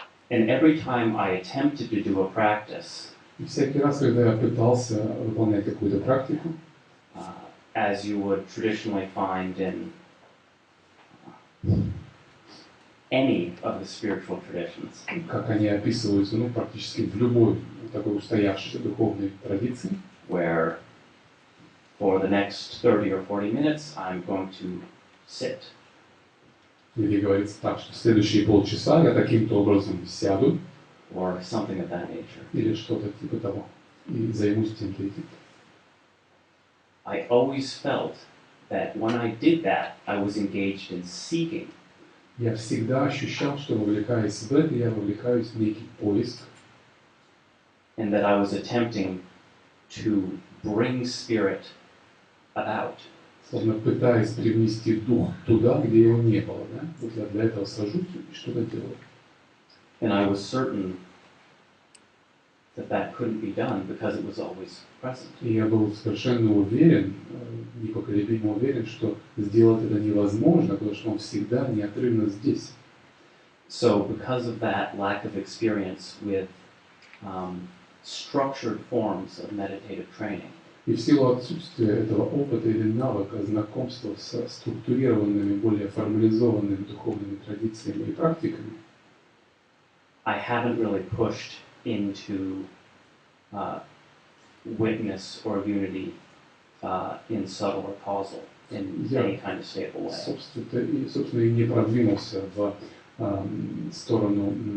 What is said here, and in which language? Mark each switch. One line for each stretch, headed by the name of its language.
English: And every time I attempted to do a practice,
Russian: И всякий раз, когда я пытался выполнять какую-то практику,
English: as you would traditionally find in any of the spiritual traditions,
Russian: как они описываются, ну, практически в любой такой устоявшейся духовной традиции,
English: where for the next 30 or 40 minutes I'm going to sit.
Russian: где говорится так, что в следующие полчаса я таким-то образом сяду,
English: Or something of that nature.
Russian: или что-то типа того, и займусь тем-то и тем-то.
English: I always felt that when I did that, I was engaged in seeking.
Russian: Я всегда ощущал, что вовлекаясь в это, я вовлекаюсь в некий поиск,
English: And that I was attempting to bring spirit about.
Russian: словно пытаясь привнести дух туда, где его не было. Да? Вот я для этого сажусь и что-то делаю.
English: And I was certain that that couldn't be done because it was always present.
Russian: И я был совершенно уверен, непоколебимо уверен, что сделать это невозможно, потому что он всегда неотрывно здесь.
English: So because of that lack of experience with structured forms of meditative training,
Russian: И в силу отсутствия этого опыта или навыка знакомства со структурированными, более формализованными духовными традициями и практиками,
English: I haven't really pushed into witness or unity in subtle or causal in any kind of stable way.
Russian: собственно, и не продвинулся в сторону